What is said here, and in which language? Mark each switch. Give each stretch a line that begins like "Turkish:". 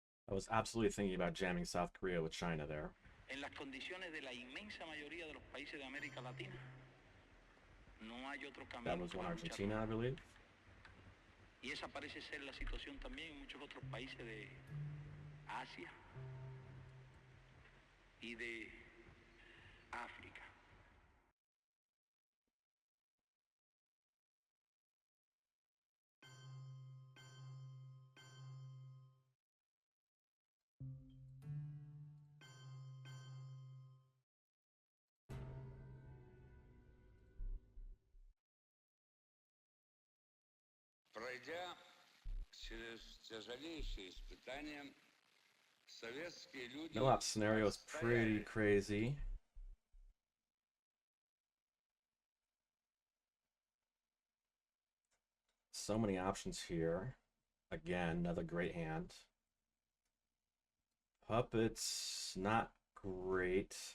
English: I was absolutely thinking about jamming South Korea with China there.
Spanish: En las condiciones de la inmensa mayoría de los países de América Latina, no hay otro camino.
English: That was one Argentina, I believe.
Spanish: Y esa parece ser la situación también en muchos otros países de Asia y de África.
Russian: Пройдя через тяжелейшие испытания, советские люди...
English: No Op scenario is pretty crazy. So many options here. Again, another great hand. Puppets, not great.